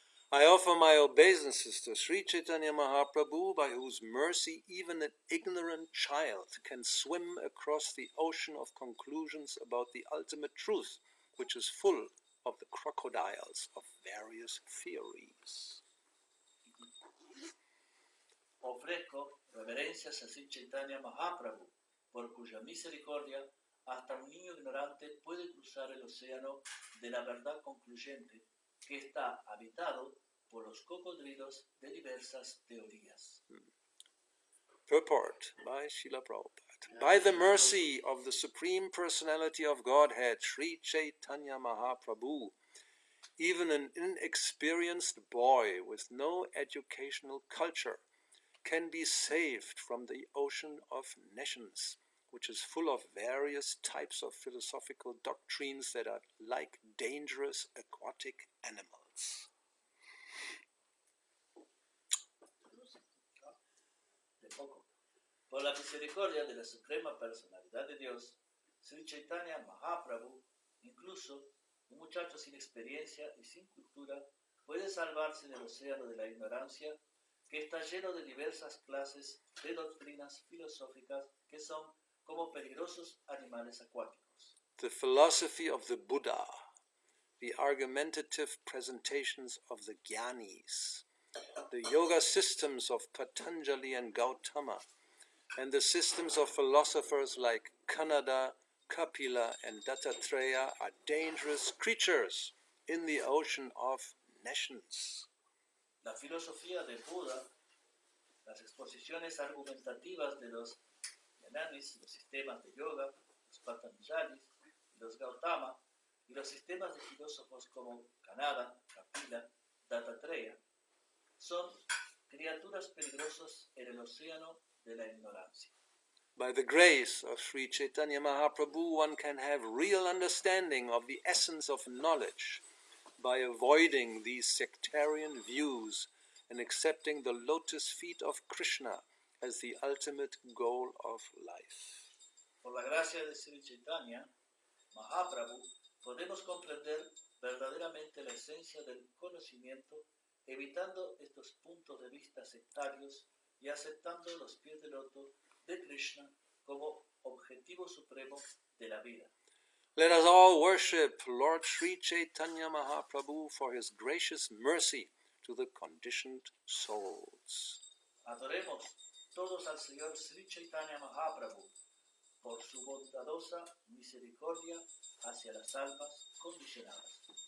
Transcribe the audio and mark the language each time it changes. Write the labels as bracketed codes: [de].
[en] I offer my obeisances to Sri Chaitanya Mahaprabhu, by whose mercy even an ignorant child can swim across the ocean of conclusions about the ultimate truth, which is full of the crocodiles of various religious theories. [es] Ofrezco reverencias a Sri Chaitanya Mahaprabhu, por cuya misericordia hasta un niño ignorante puede cruzar el océano de la verdad concluyente que está habitado por los cocodrilos de diversas teorías. [en] Purport by Srila Prabhupada. By the mercy of the Supreme Personality of Godhead, Sri Chaitanya Mahaprabhu, even an inexperienced boy with no educational culture can be saved from the ocean of nations, which is full of various types of philosophical doctrines that are like dangerous aquatic animals. [es] De poco. Por la misericordia de la Suprema Personalidad de Dios, Sri Chaitanya Mahaprabhu, incluso un muchacho sin experiencia y sin cultura, puede salvarse del océano de la ignorancia que está lleno de diversas clases de doctrinas filosóficas que son como peligrosos animales acuáticos. [en] The philosophy of the Buddha, the argumentative presentations of the Jnanis, the yoga systems of Patanjali and Gautama, and the systems of philosophers like Kanada, Kapila, and Dattatreya are dangerous creatures in the ocean of nations. [es] La filosofía de Buda, las exposiciones argumentativas de los Jnanis, los sistemas de yoga, los Patanjalis, los Gautama, y los sistemas de filósofos como Kanada, Kapila, Dattatreya, son criaturas peligrosas en el océano de la ignorancia. [en] By the grace of Sri Chaitanya Mahaprabhu, one can have real understanding of the essence of knowledge by avoiding these sectarian views and accepting the lotus feet of Krishna as the ultimate goal of life. [es] Por la gracia de Sri Chaitanya Mahaprabhu, podemos comprender verdaderamente la esencia del conocimiento, evitando estos puntos de vista sectarios y aceptando los pies de loto de Krishna como objetivo supremo de la vida. [en] Let us all worship Lord Sri Chaitanya Mahaprabhu for his gracious mercy to the conditioned souls. [es] Adoremos todos al Señor Sri Chaitanya Mahaprabhu por su bondadosa misericordia hacia las almas condicionadas.